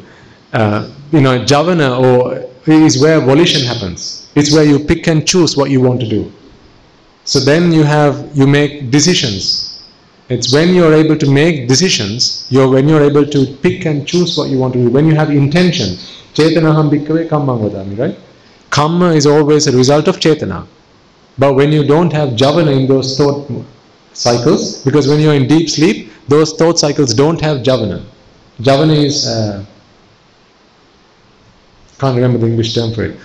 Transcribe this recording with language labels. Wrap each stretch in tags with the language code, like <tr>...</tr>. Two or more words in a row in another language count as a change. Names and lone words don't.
<en>Javana is where volition happens. It's where you pick and choose what you want to do. So then you make decisions. It's when you're able to make decisions, when you're able to pick and choose what you want to do, when you have intention.</en> <pi>Chetanaham bhikkhave kammam vadami,</pi> <en>right? Kamma is always a result of chetana. But when you don't have javana in those thought cycles, because when you're in deep sleep, those thought cycles don't have javana. Javana is, can't remember the English term for it.</en>